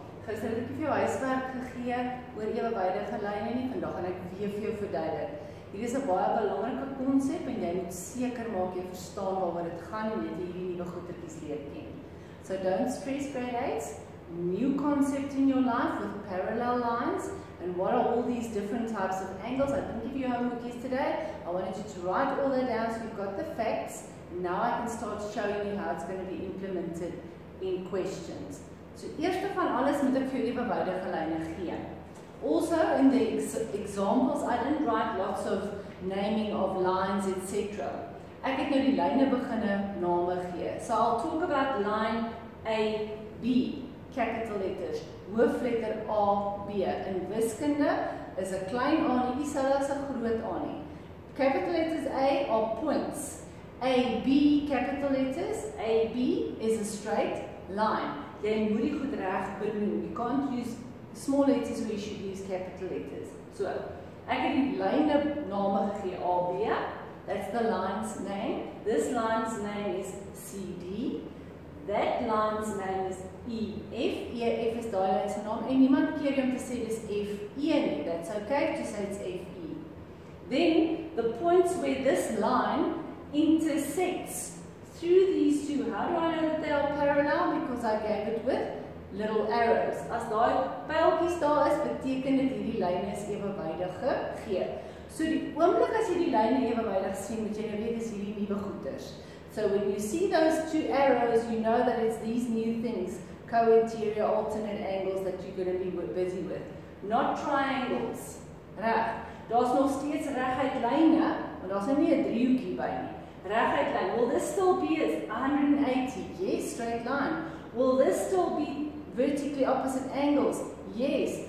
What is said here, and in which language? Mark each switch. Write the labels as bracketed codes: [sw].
[af] Gister het ek vir jou huiswerk gegee oor ewewydige lyne nie. Vandag gaan ek weer vir jou verduidelik. Hier is 'n baie belangrike konsep en jy moet seker maak jy verstaan waaroor dit gaan en jy hierdie nuwe goetertjies leer ken. [en] So don't stress, grade 8. New concept in your life with parallel lines and what are all these different types of angles. I didn't give you homework yesterday. I wanted you to write all that down so you've got the facts. Now I can start showing you how it's going to be implemented in questions. [af] So eerste van alles moet ek vir jou ewewydige lyne gee. [en] Also in the examples I didn't write lots of naming of lines etc. [af] Ek het nou die lyne beginne name gee. [en] So I'll talk about line A, B, capital letters, hoofletter A, B. [af] In wiskunde is 'n klein a nie dieselfde as 'n groot a nie. [en] Capital letters A are points. A, B, capital letters, A, B is a straight line. [af] Jy moet die goed reg benoem. [en] You can't use small letters where you should use capital letters. [af] So, ek het die lyne name gegee, A, B. [en] That's the line's name. This line's name is CD. [af] That line's name is EF. EF is daai lyn se naam en niemand keer om te sê dis FE nie. [en] That's okay to say it's FE. Then, the points where this line intersects through these two. How do I know that they are parallel? Because I gave it with little arrows. [af] As daai pyltjies daar is, beteken dit hierdie lyne is ewewydig gegee. So die oomblik as jy die lyne ewewydig sien, moet jy nou weet dis hierdie nuwe goeters. [en] So when you see those two arrows, you know that it's these new things, co-interior alternate angles that you're going to be busy with. Not triangles. Reg. [af] Daar's nog steeds reguit lyne, maar daar's nou nie 'n driehoekie by nie. [en] Reguit lyn. Will this still be 180? Yes, straight line. Will this still be vertically opposite angles? Yes.